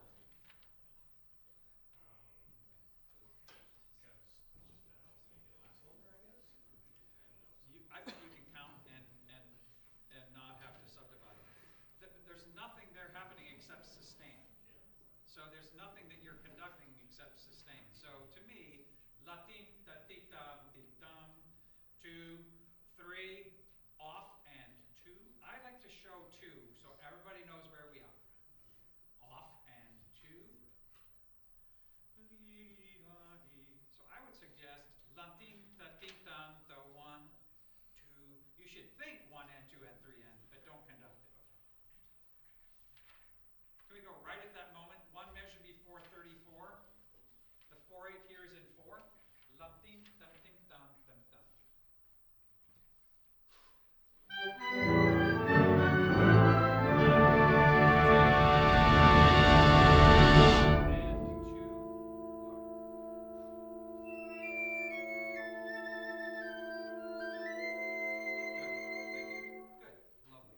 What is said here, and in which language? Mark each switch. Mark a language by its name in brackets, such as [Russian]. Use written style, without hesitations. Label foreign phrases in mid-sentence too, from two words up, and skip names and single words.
[English] Because that helps make it last longer, I guess. I think you can count and not have to subdivide So there's nothing that you're conducting except sustain. So to me, la tin ta ti tam ti tam, 2, 3, off and 2. I like to show 2 so everybody knows where we are. Off and 2. So I would suggest la tin ta ti tam the 1, 2. You should think 1 and 2 and 3 and, but don't conduct it. Can we go right at that moment? One measure before 34. The 4/8 here is in 4. Lum tim tum tim tum tum tum. And 2. Good. Thank you. Good. Lovely.